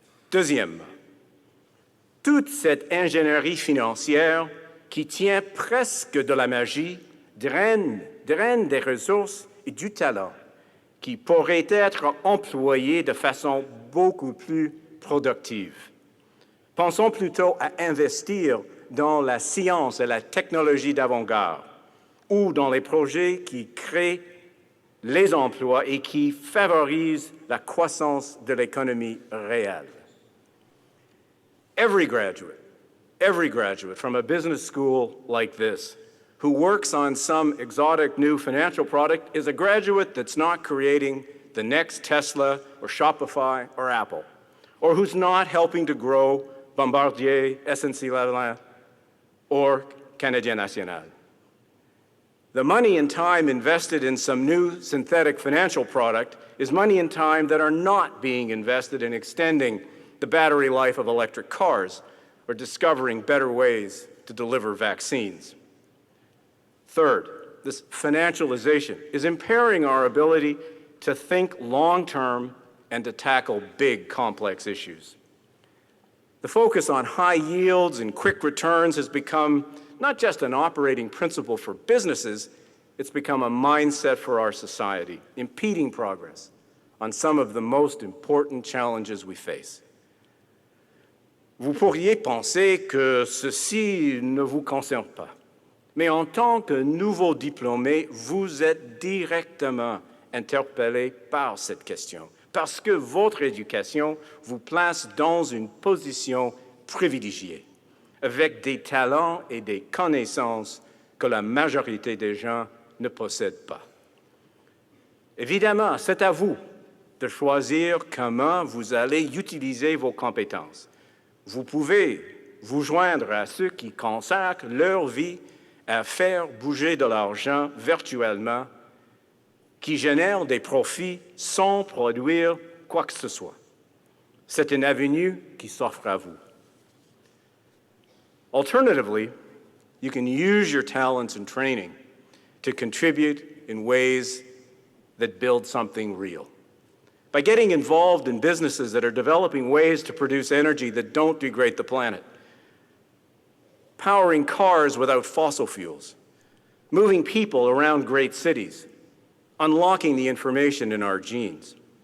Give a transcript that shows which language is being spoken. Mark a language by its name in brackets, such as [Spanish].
[French] Deuxièmement, toute cette ingénierie financière qui tient presque de la magie draine des ressources et du talent qui pourraient être employés de façon beaucoup plus productive. Pensons plutôt à investir dans la science et la technologie d'avant-garde ou dans les projets qui créent les emplois et qui favorisent la croissance de l'économie réelle. [English] Every graduate from a business school like this who works on some exotic new financial product is a graduate that's not creating the next Tesla or Shopify or Apple, or who's not helping to grow Bombardier, SNC-Lavalin, or Canadien National. The money and time invested in some new synthetic financial product is money and time that are not being invested in extending the battery life of electric cars or discovering better ways to deliver vaccines. Third, this financialization is impairing our ability to think long-term and to tackle big, complex issues. The focus on high yields and quick returns has become not just an operating principle for businesses, it's become a mindset for our society, impeding progress on some of the most important challenges we face. [French] Vous pourriez penser que ceci ne vous concerne pas, mais en tant que nouveau diplômé, vous êtes directement interpellé par cette question, parce que votre éducation vous place dans une position privilégiée, avec des talents et des connaissances que la majorité des gens ne possèdent pas. Évidemment, c'est à vous de choisir comment vous allez utiliser vos compétences. Vous pouvez vous joindre à ceux qui consacrent leur vie à faire bouger de l'argent virtuellement, qui génèrent des profits sans produire quoi que ce soit. C'est une avenue qui s'offre à vous. [English] Alternatively, you can use your talents and training to contribute in ways that build something real. By getting involved in businesses that are developing ways to produce energy that don't degrade the planet, powering cars without fossil fuels, moving people around great cities, unlocking the information in our genes.